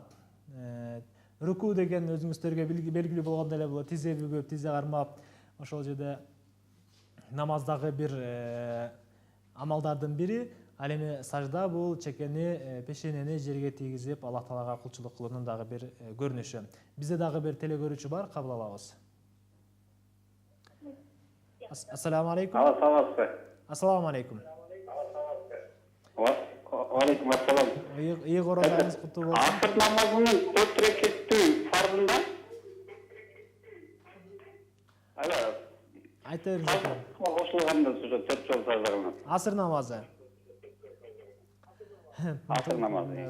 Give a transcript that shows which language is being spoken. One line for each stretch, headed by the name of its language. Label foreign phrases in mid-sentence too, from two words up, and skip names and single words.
Kyrgyz: Руку деген өзүңүздөргө белгилүү болгондой эле бул тизе бүгүп, тизе кармап, ошол жерде намаздагы бир амалдардын бири. Ал эми сажда бул чекени, пешенени жерге тийгизип, Аллах Таалага кулчулук кылуунун дагы бир көрүнүшү. Бизде дагы бир телегөрүүчү бар, кабыл алабыз.
Arabic: السلام عليكم. السلام عليكم. عليكم السلام.
Kyrgyz: Ийгы оразаңыз куттуу болсун. Асыр намазынын 4 рекеттүү фарзында? Айта бериңиз. Кошулганда уже 4 жол сажда кылынат. Асыр намазы. Асыр намазы.